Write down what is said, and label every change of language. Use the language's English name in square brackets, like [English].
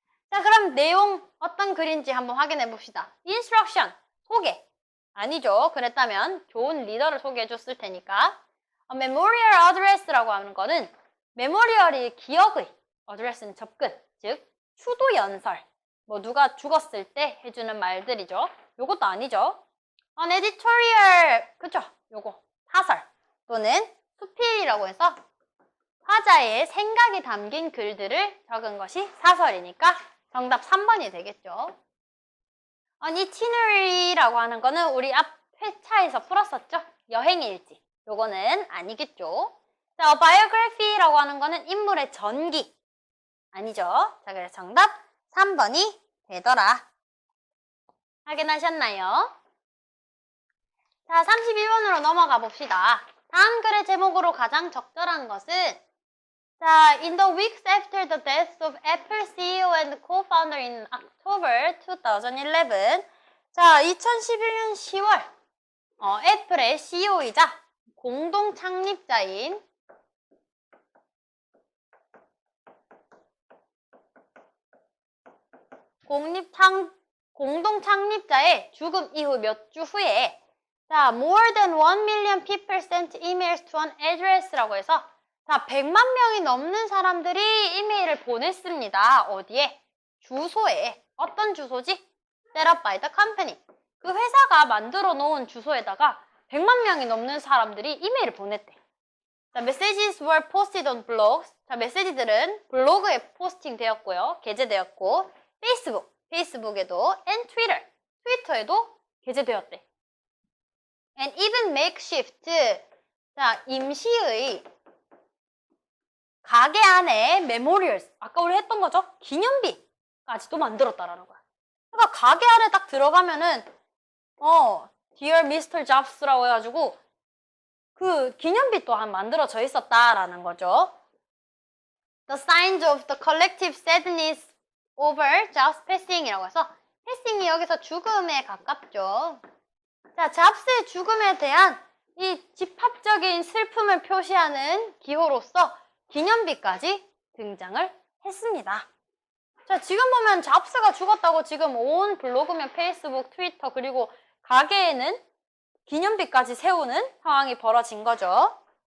[Korean] 자, 그럼 내용 어떤 글인지 한번 확인해 봅시다. instruction, 소개. 아니죠. 그랬다면 좋은 리더를 소개해 줬을 테니까. memorial address라고 하는 거는 메모리얼이 기억의, address는 접근, 즉 추도 연설. 뭐 누가 죽었을 때 해주는 말들이죠. 요것도 아니죠. [English] an editorial, 그쵸? [Korean] 요거 사설 또는 수필이라고 해서 화자의 생각이 담긴 글들을 적은 것이 사설이니까 정답 3번이 되겠죠. an itinerary라고 하는 거는 우리 앞 회차에서 풀었었죠. 여행일지. 요거는 아니겠죠. 자, a biography라고 하는 거는 인물의 전기. 아니죠. 자, 그래서 정답 3번이 되더라. 확인하셨나요? 자, 31번으로 넘어가 봅시다. 다음 글의 제목으로 가장 적절한 것은, 자, [English] in the weeks after the death of Apple CEO and co-founder in October 2011. [Korean] 자, 2011년 10월, 애플의 CEO이자 공동 창립자인 공동 창립자의 죽음 이후 몇 주 후에, 자, [English] more than 1 million people sent emails to an address [Korean] 라고 해서, 자, 100만 명이 넘는 사람들이 이메일을 보냈습니다. 어디에? 주소에. 어떤 주소지? [English] set up by the company. [Korean] 그 회사가 만들어 놓은 주소에다가 100만 명이 넘는 사람들이 이메일을 보냈대. [English] 자, messages were posted on blogs. [Korean] 자, 메시지들은 블로그에 포스팅 되었고요. 게재되었고, 페이스북에도, and 트위터에도 게재되었대. [English] and even makeshift. [Korean] 자, 임시의 가게 안에 memorials. 아까 우리 했던 거죠? 기념비까지도 만들었다라는 거야. 그러니까 가게 안에 딱 들어가면은, Dear Mr. Jobs라고 해가지고, 그 기념비 또한 만들어져 있었다라는 거죠. [English] The signs of the collective sadness over Jobs passing이라고 해서 [Korean] 패싱이 여기서 죽음에 가깝죠. 자, 잡스의 죽음에 대한 이 집합적인 슬픔을 표시하는 기호로서 기념비까지 등장을 했습니다. 자, 지금 보면 잡스가 죽었다고 지금 온 블로그면 페이스북, 트위터 그리고 가게에는 기념비까지 세우는 상황이 벌어진 거죠.